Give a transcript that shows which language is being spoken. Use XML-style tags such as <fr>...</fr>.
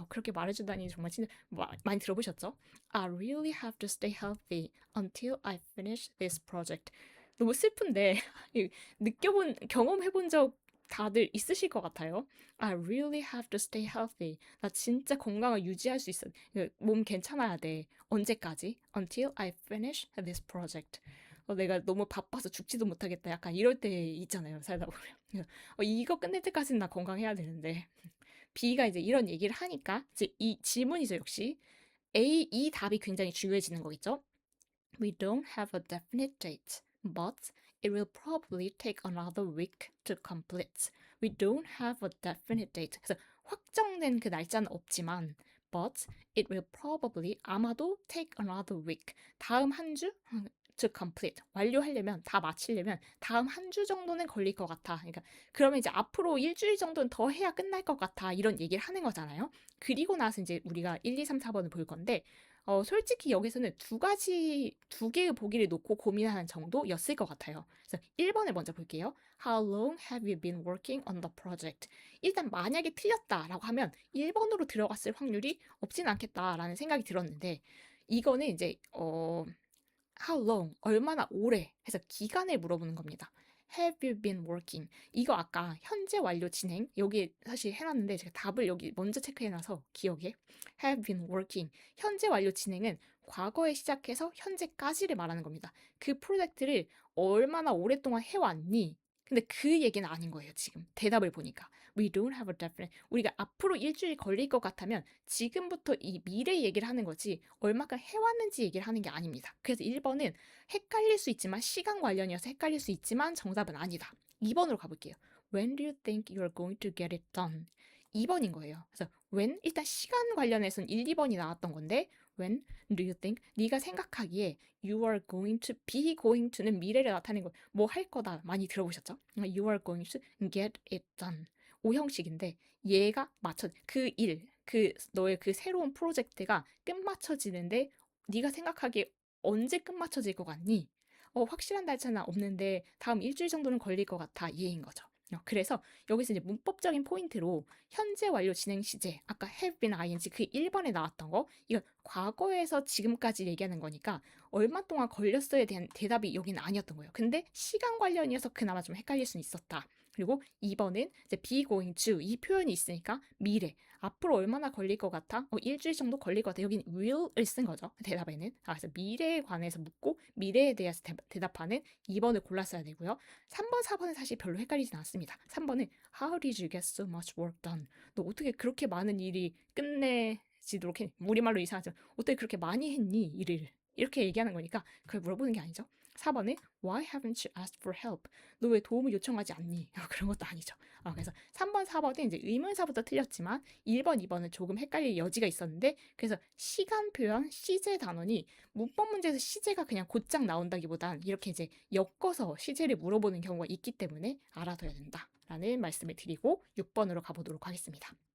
<ko>그렇게 말해주다니 정말 진짜 많이 들어보셨죠?</ko> <en>I really have to stay healthy until I finish this project.</en> <ko>너무 슬픈데 경험해본 적 다들 있으실 것 같아요.</ko> <en>I really have to stay healthy.</en> <ko>나 진짜 건강을 유지할 수 있어. 몸 괜찮아야 돼. 언제까지?</ko> <en>Until I finish this project.</en> <ko>내가 너무 바빠서 죽지도 못하겠다. 약간 이럴 때 있잖아요. 살다 보면. 이거 끝낼 때까지는 나 건강해야 되는데. B가 이제 이런 얘기를 하니까 이제 이 질문이죠, 역시. 이 답이 굉장히 중요해지는 거겠죠?</ko> <en>We don't have a definite date, but it will probably take another week to complete. We don't have a definite date.</en> <ko>그래서 확정된 그 날짜는 없지만,</ko> <en>but it will probably</en> <ko>아마도</ko> <en>take another week.</en> <ko>다음 한 주?</ko> <en>to complete.</en> <ko>완료하려면, 다 마치려면 다음 한 주 정도는 걸릴 것 같아. 그러니까 그러면 이제 앞으로 일주일 정도는 더 해야 끝날 것 같아. 이런 얘기를 하는 거잖아요. 그리고 나서 이제 우리가 1, 2, 3, 4번을 볼 건데 솔직히 여기서는 두 개의 보기를 놓고 고민하는 정도였을 것 같아요. 그래서 1번을 먼저 볼게요.</ko> <en>How long have you been working on the project?</en> <ko>일단 만약에 틀렸다라고 하면 1번으로 들어갔을 확률이 없진 않겠다라는 생각이 들었는데 이거는 이제</ko> <en>how long,</en> <ko>얼마나 오래 해서 기간을 물어보는 겁니다.</ko> <en>Have you been working?</en> <ko>이거 아까 현재 완료 진행 여기 사실 해놨는데 제가 답을 여기 먼저 체크해놔서 기억에 have been working 현재 완료 진행은 과거에 시작해서 현재까지를 말하는 겁니다. 그 프로젝트를 얼마나 오랫동안 해왔니? 근데 그 얘기는 아닌 거예요, 지금. 대답을 보니까.</ko> <en>We don't have a definite.</en> <ko>우리가 앞으로 일주일 걸릴 것 같다면 지금부터 이 미래 얘기를 하는 거지 얼마간 해왔는지 얘기를 하는 게 아닙니다. 그래서 1번은 헷갈릴 수 있지만 시간 관련이어서 헷갈릴 수 있지만 정답은 아니다. 2번으로 가볼게요.</ko> <en>When do you think you're going to get it done?</en> <ko>2번인 거예요. 그래서 when 일단 시간 관련해서는 1, 2번이 나왔던 건데</ko> <en>when do you think</en> <ko>네가 생각하기에</ko> <en>you are going to be going to</en> <ko>는 미래를 나타내는 거 뭐 할 거다 많이 들어보셨죠?</ko> <en>You are going to get it done.</en> <ko>오형식인데 얘가 맞춰 그 일, 그 너의 그 새로운 프로젝트가 끝마쳐지는데 네가 생각하기에 언제 끝마쳐질 것 같니? 확실한 날짜는 없는데 다음 일주일 정도는 걸릴 것 같아. 얘인 거죠. 그래서 여기서 이제 문법적인 포인트로 현재 완료 진행 시제 아까 have been ing 그 1번에 나왔던 거 이거 과거에서 지금까지 얘기하는 거니까 얼마 동안 걸렸어에 대한 대답이 여기는 아니었던 거예요. 근데 시간 관련이어서 그나마 좀 헷갈릴 수는 있었다. 그리고 2번은 이제 be going to 이 표현이 있으니까 미래 앞으로 얼마나 걸릴 것 같아? 일주일 정도 걸릴 것 같아. 여기는 will을 쓴 거죠. 대답에는. 그래서 미래에 관해서 묻고 미래에 대해서 대답하는 2번을 골랐어야 되고요. 3번, 4번은 사실 별로 헷갈리진 않습니다.</ko> <en>3번은 How did you get so much work done?</en> <ko>너 어떻게 그렇게 많은 일이 끝내지도록 했니? 우리말로 이상하지만 어떻게 그렇게 많이 했니? 일을. 이렇게 얘기하는 거니까 그걸 물어보는 게 아니죠.</ko> <en>4번은 Why haven't you asked for help?</en> <ko>너 왜 도움을 요청하지 않니? 그런 것도 아니죠. 그래서 3번, 4번은 이제 의문사부터 틀렸지만 1번, 2번은 조금 헷갈릴 여지가 있었는데 그래서 시간 표현, 시제 단원이 문법 문제에서 시제가 그냥 곧장 나온다기보단 이렇게 이제 엮어서 시제를 물어보는 경우가 있기 때문에 알아둬야 된다라는 말씀을 드리고 6번으로 가보도록 하겠습니다.</ko>